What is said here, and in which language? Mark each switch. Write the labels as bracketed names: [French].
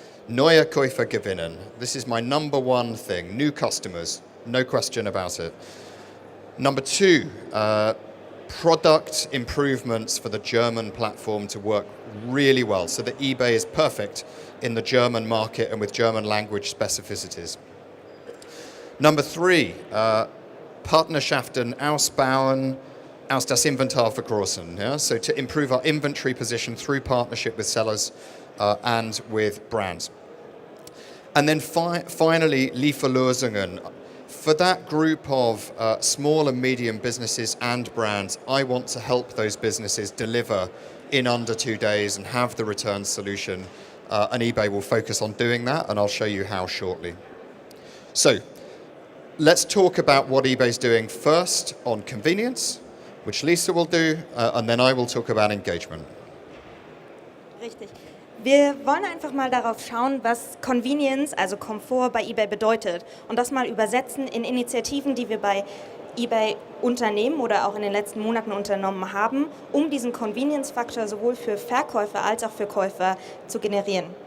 [German] Neue Käufer gewinnen. [English] This is my number 1 thing. New customers, no question about it. Number 2, product improvements for the German platform to work really well, so that eBay is perfect in the German market and with German language specificities. [German] Number 3, Partnerschaften ausbauen, aus das Inventar vergrößern. [English] Yeah? So to improve our inventory position through partnership with sellers and with brands. And then finally, Lieferlösungen. For that group of small and medium businesses and brands, I want to help those businesses deliver in under 2 days and have the return solution. And eBay will focus on doing that, and I'll show you how shortly. So let's talk about what eBay's doing first on convenience, which Lisa will do, and then I will talk about engagement. [German] Richtig. Wir wollen einfach mal darauf schauen, was Convenience, also Komfort bei eBay bedeutet und das mal übersetzen in Initiativen, die wir bei eBay unternehmen oder auch in den letzten Monaten unternommen haben, um diesen Convenience-Faktor sowohl für Verkäufer als auch für Käufer zu generieren.